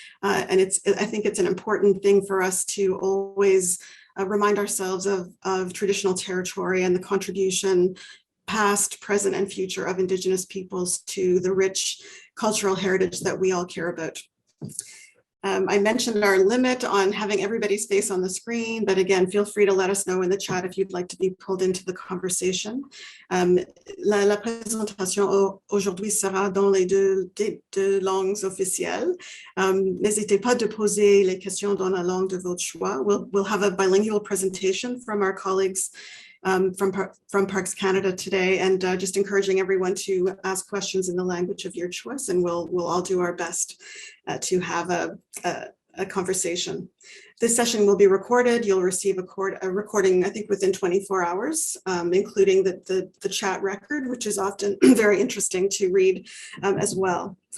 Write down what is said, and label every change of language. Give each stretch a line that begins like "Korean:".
English: And I think it's an important thing for us to always remind ourselves of traditional territory and the contribution, past, present, and future, of Indigenous peoples to the rich cultural heritage that we all care about. I mentioned our limit on having everybody's face on the screen, but again, feel free to let us know in the chat if you'd like to be pulled into the conversation.
French: La présentation aujourd'hui sera dans les deux langues officielles. N'hésitez pas de poser les questions dans la langue de votre choix.
English: We'll have a bilingual presentation from our colleagues from Parks Canada today, and just encouraging everyone to ask questions in the language of your choice, and we'll all do our best to have a conversation. This session will be recorded. You'll receive a recording, I think, within 24 hours, including the chat record, which is often very interesting to read as well.